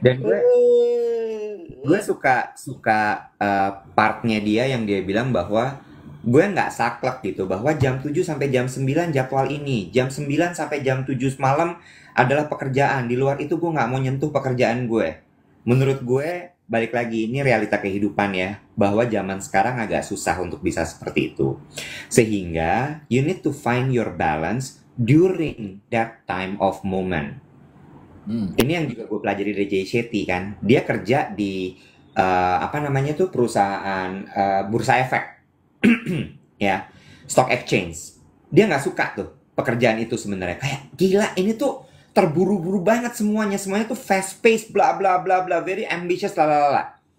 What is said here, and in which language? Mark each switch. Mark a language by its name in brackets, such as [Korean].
[Indonesian] Dan gue suka partnya dia yang dia bilang bahwa gue nggak saklek gitu, bahwa jam 7 sampai jam 9 jadwal ini, jam 9 sampai jam 7 malam adalah pekerjaan, di luar itu gue nggak mau nyentuh pekerjaan gue. Menurut gue, balik lagi, ini realita kehidupan ya, bahwa zaman sekarang agak susah untuk bisa seperti itu. Sehingga [English] you need to find your balance during that time of moment. [Indonesian] Ini yang juga gue pelajari dari Jay Shetty kan, dia kerja di perusahaan bursa efek. Ya, [English] stock exchange. [Indonesian] Dia nggak suka tuh pekerjaan itu sebenarnya. Kayak gila, ini tuh terburu-buru banget semuanya tuh [English] fast pace, [Indonesian] bla bla bla bla, [English] very ambitious, [Indonesian] lalala.